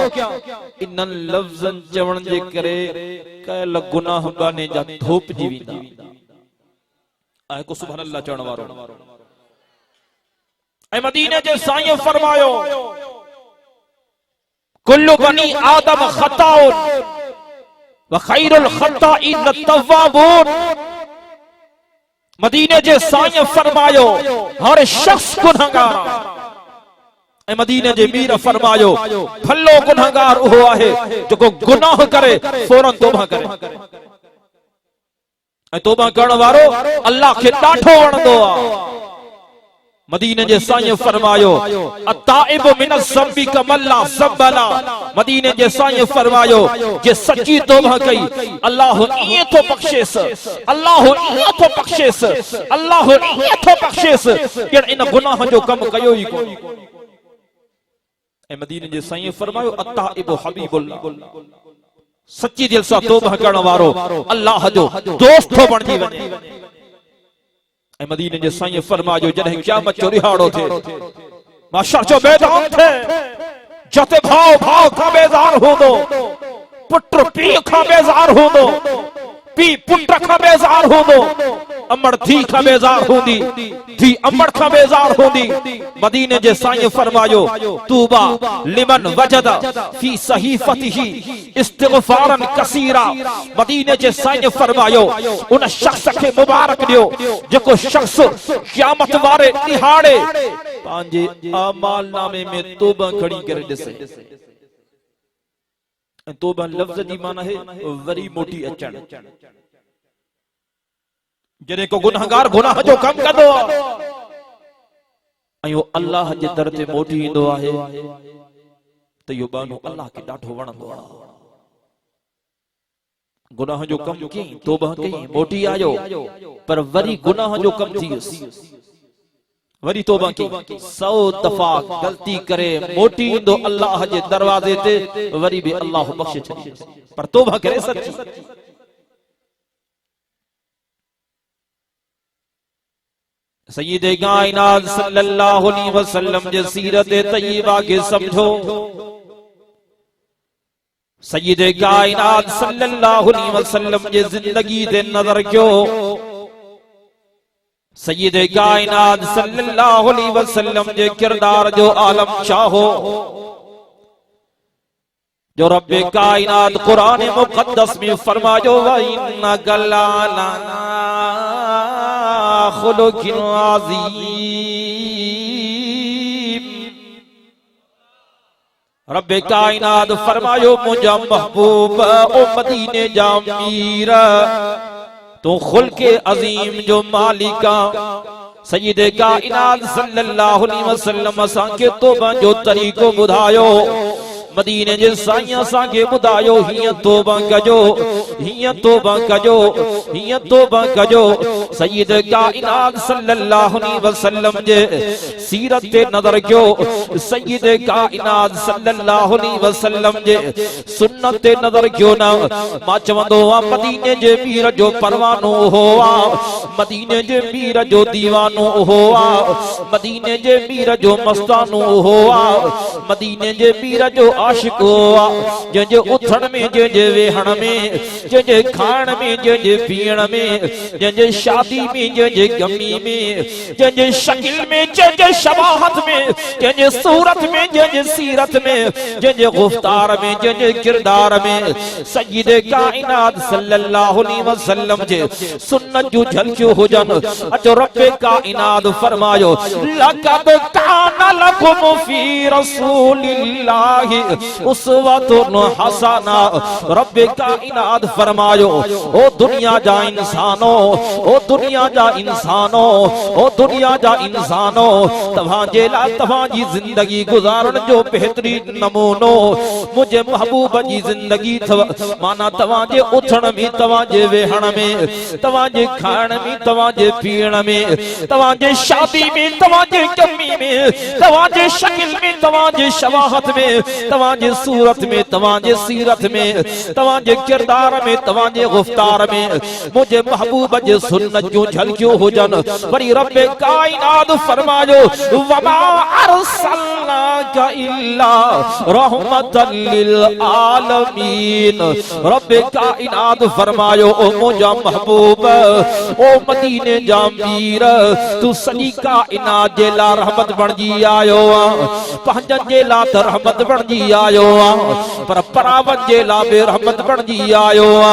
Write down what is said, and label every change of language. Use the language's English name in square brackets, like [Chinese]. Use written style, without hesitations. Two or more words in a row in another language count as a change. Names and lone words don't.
[Sindhi] इन्हनि लफ़्ज़नि चवण जे करे कयल गुनाह बाने जा धोपजी वेंदा। ऐं को [Arabic] سبحان الله [Sindhi] चवण वारो। ऐं मदीने जे साईं फरमायो [Arabic] كل بني آدم خطاء وخير الخطائين التوابون. [Sindhi] मदीने जे साईं फरमायो हर शख्स गुनहगार ऐं मदीने जे मीर फरमायो भलो गुनहगार उहो आहे जेको गुनाह करे फौरन तौबा करे। ऐं तौबा करण वारो अल्लाह खे ॾाढो वणंदो आहे। मदीने जे साईं फरमायो [Arabic] التائب من الذنب كمن لا ذنب له. [Sindhi] मदीने जे साईं फरमायो जे सच्ची तौबा कई अल्लाह ईअं थो बख़्शेस, अल्लाह ईअं थो बख़्शेस, अल्लाह ईअं थो बख़्शेस ॼण इन गुनाह जो कमु कयो ई कोन। ऐं मदीने जे साईं फरमायो [Arabic] التائب حبيب الله. [Sindhi] सच्ची दिल सां तौबा करण वारो अल्लाह जो दोस्त थो बणजी वञे। ऐं मदीने जे साईं फरमायो जॾहिं क़यामत जो रिहाड़ो थिए, माशर जो मैदान थे, जिते भाउ भाउ खां बेज़ार हूंदो, पुट पीउ खां बेज़ार हूंदो, पीउ पुट खां बेज़ार हूंदो, अमड़ थी का बेजार होंदी, थी अमड़ का बेजार होंदी। मदीने जे साईं फरमायो [Arabic] طوبى لمن وجد في صحيفته استغفارا كثيرا. [Sindhi] मदीने जे साईं फरमायो उन शख्स के मुबारक दियो जेको शख्स क़यामत वारे दिहाड़े पांजे अमाल नामे में तौबा खड़ी करे ॾिसे। तौबा लफ्ज़ जी माना है वरी मोटी अचण। जॾहिं को गुनाहगार गुनाह जो कम कंदो आयो अल्लाह जे दर ते मोटी ईंदो आहे त इहो बानो अल्लाह खे ॾाढो वणंदो आहे। गुनाह जो कम की तौबा कई मोटी आयो पर वरी गुनाह जो कम थी वरी तौबा की 100 दफा गलती करे मोटी ईंदो अल्लाह जे दरवाजे ते वरी भी अल्लाह बख्शे छॾी पर तौबा करे सच्ची। सय्यदे कायनात [Arabic] صلى الله عليه وسلم [Sindhi] जे सीरत तय्यबा के समझो। सय्यदे कायनात [Arabic] صلى الله عليه وسلم [Sindhi] जे जिंदगी दे नजर क्यो। सय्यदे कायनात [Arabic] صلى الله عليه وسلم [Sindhi] जे किरदार जो आलम चाहो जो रब्बे कायनात कुरान मुकद्दस में फरमायो [Arabic] وإنك لعلى خلق عظيم. [Sindhi] रब्बे कायनात फरमायो मुझा महबूब ओ मदीने जा मीर तो खुल्के अजीम जो मालिका। सय्यदे कायनात [Arabic] صلى الله عليه وسلم [Sindhi] असां के तौबा जो तरीको बुधायो। मदीने जे साईं असां के बुधायो हिय तौबा कजो, हिय तौबा कजो, हिय तौबा कजो। सय्यदे कायनात [Arabic] صلى الله عليه وسلم [Sindhi] जे सीरत ते नजर क्यो। सय्यदे कायनात [Arabic] صلى الله عليه وسلم [Sindhi] जे सुन्नत ते नजर क्यो ना। मां चवंदो आ मदीने जे मीर जो परवानो होआ, मदीने जे मीर जो दीवानो होआ, मदीने जे मीर जो मस्तानो होआ, मदीने जे मीर जो आशिक हुआ। जंहिंजे उथण में, जंहिंजे वेहण में, जंहिंजे खाइण में, जंहिंजे पीअण में, जंहिंजे शादी में, जंहिंजे गमी में, जंहिंजे शकिल में, जंहिंजे शबाहत में, जंहिंजे सूरत में, जंहिंजे सीरत में, जंहिंजे गुफ्तार में, जंहिंजे किरदार में सय्यदे कायनात [Arabic] صلى الله عليه وسلم [Sindhi] जे सुन्नत जो झलकियो हुजन। अचो रब्बे कायनात फरमायो [Arabic] لقد كان لكم في رسول الله أسوة حسنة. [Sindhi] रब्बे कायनात फरमायो ओ दुनिया जा इंसानो, ओ दुनिया जा इंसानो, ओ दुनिया जा इंसानो तव्हां जे लाइ तव्हां जी जिंदगी गुजारण जो बेहतरीन नमूनो मुझे महबूब जी जिंदगी थव। माना तव्हां जे उथण में, तव्हां जे वेहण में, तव्हां जे खाइण में, तव्हां जे पीअण में, तव्हां जे शादी में, तव्हां जे कमी में, तव्हां जे शकिल में, तव्हां जे शवाहत में, तव्हां जे सूरत में, तव्हां जे सीरत में, तव्हां जे किरदार में, तव्हां जे गुफ्तार में मुझे महबूब जे सुन्नत जो झलकियो हुजन। वरी रब्बे कायनात फरमायो [Arabic] وما أرسلناك إلا رحمة للعالمين. [Sindhi] रब्बे कायनात फरमायो ओ मुझा महबूब ओ मदीने जा मीर तू सॼी कायनात जे लाइ रहमत बणजी आयो आ। पंहिंजनि जे लाइ त रहमत बणजी आयो आ पर परावन जे लाइ बि रहमत बणजी आयो आ।